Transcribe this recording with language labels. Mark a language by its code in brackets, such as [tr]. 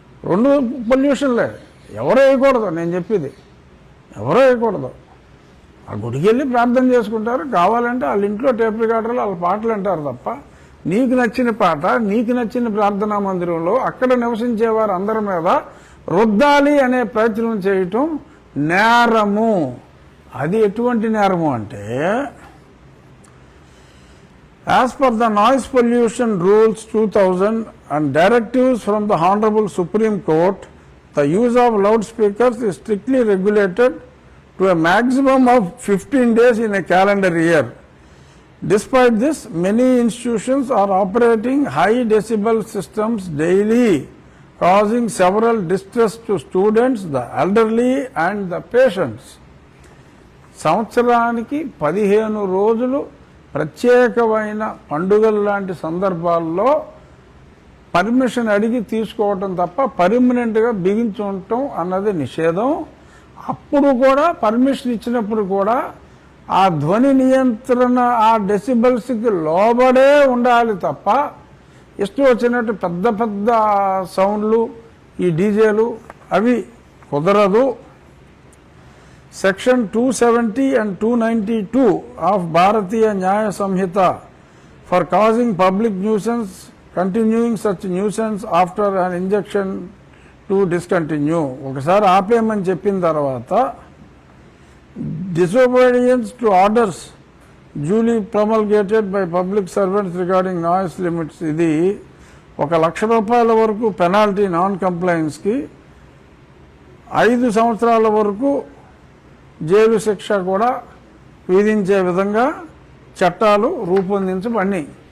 [te] రెండు పొల్యూషన్లే. ఎవరో వేయకూడదు, నేను చెప్పేది ఎవరో వేయకూడదు. ఆ గుడికి వెళ్ళి ప్రార్థన చేసుకుంటారు, కావాలంటే వాళ్ళ ఇంట్లో టేప్ రికార్డర్లు వాళ్ళ పాటలు అంటారు తప్ప, నీకు నచ్చిన పాట నీకు నచ్చిన ప్రార్థనా మందిరంలో అక్కడ నివసించేవారు అందరి మీద రుద్దాలి అనే ప్రయత్నం చేయటం నేరము. అది ఎటువంటి నేరము అంటే, [en] as per the noise pollution rules 2000 and directives from the Honorable Supreme Court, the use of loudspeakers is strictly regulated to a maximum of 15 days in a calendar year. Despite this, many institutions are operating high decibel systems daily, causing several distress to students, the elderly and the patients. [te] సంవత్సరానికి 15 రోజులు ప్రత్యేకమైన పండుగల లాంటి సందర్భాల్లో permission అడిగి తీసుకోవటం తప్ప పర్మనెంట్గా బిగించుండటం అన్నది నిషేధం. అప్పుడు కూడా పర్మిషన్ ఇచ్చినప్పుడు కూడా ఆ ధ్వని నియంత్రణ ఆ డెసిబల్స్కి లోబడే ఉండాలి తప్ప ఇష్టం వచ్చినట్టు పెద్ద పెద్ద సౌండ్లు, ఈ డీజేలు అవి కుదరదు. [en] Section 270 and 292 of Bharatiya Nyaya Samhita for causing public nuisance, continuing such nuisance after an injunction to discontinue. [te] ఒకసారి ఆపేయమని చెప్పిన తర్వాత [en] disobedience to orders duly promulgated by public servants regarding noise limits, [te] ఇది ₹1,00,000 వరకు పెనాల్టీ నాన్ కంప్లైన్స్కి, 5 సంవత్సరాల వరకు jail శిక్ష కూడా విధించే విధంగా చట్టాలు రూపొందించబడినాయి.